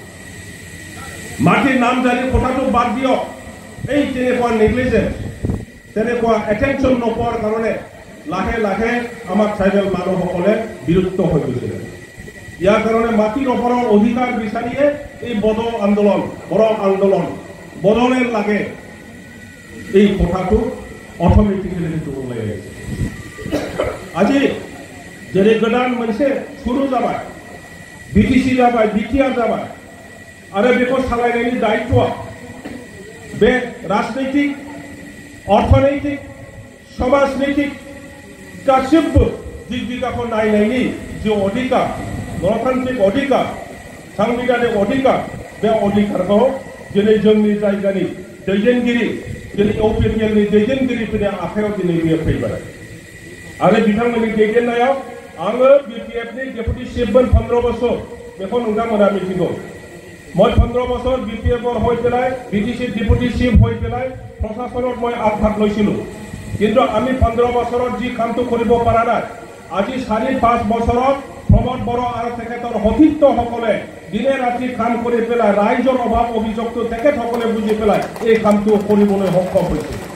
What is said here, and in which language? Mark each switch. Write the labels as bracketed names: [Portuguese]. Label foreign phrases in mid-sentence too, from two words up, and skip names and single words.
[Assamese] মাটিৰ নামজাৰি কথাটো বাদ দিয়ক, এই তেনেকুৱা নেগলিজেন্স, তেনেকুৱা এটেনশ্যন নোপোৱাৰ কাৰণে লাহে লাহে আমাৰ ট্ৰাইবেল মানুহসকলে বিৰক্ত হৈ গৈছিলে। ইয়াৰ কাৰণে মাটিৰ ওপৰৰ অধিকাৰ বিচাৰিয়ে এই বড়ো আন্দোলন, বড়োলেণ্ড লাগে এই কথাটো অট'মেটিকেলি ওলাই আহিছে। [Bodo] আজি जेरै गोदान मोनसे सुरु जाबाय, बिटिसि जाबाय, बिटिआर जाबाय आरो बेखौ सालायनायनि दायित्वआ बे राजनैतिक, अर्थनैतिक, समाजनैतिक गासिबो दिग दिगाखौ नायनायनि जे अधिकार, गणतान्त्रिक अधिकार, सांबिधानिक अधिकार, बे अधिकारखौ दिनै जोंनि जायगानि दैदेनगिरि, दिनै इउपिपिएलनि दैदेनगिरिफोरनि आखायाव दिनै बेयो फैबाय। आरो बिथांमोननि दैदेननायाव आङो बिपिएफनि डेपुटि चिफमोन 15 বছৰ, बेखौ नोंथांमोना मिथिगौ। [Assamese] মই 15 বছৰ বিপিএফৰ হৈ পেলাই বিটিসি ডেপুটি চিফ হৈ পেলাই প্ৰশাসনত মই আগভাগ লৈছিলোঁ। কিন্তু আমি 15 বছৰত যি কামটো কৰিব পৰা নাই, আজি 4-5 বছৰত প্ৰমোদ বড়ো আৰু তেখেতৰ সতীৰ্থসকলে দিনে ৰাতি কাম কৰি পেলাই ৰাইজৰ অভাৱ অভিযোগটো তেখেতসকলে বুজি পেলাই এই কামটো কৰিবলৈ সক্ষম হৈছে।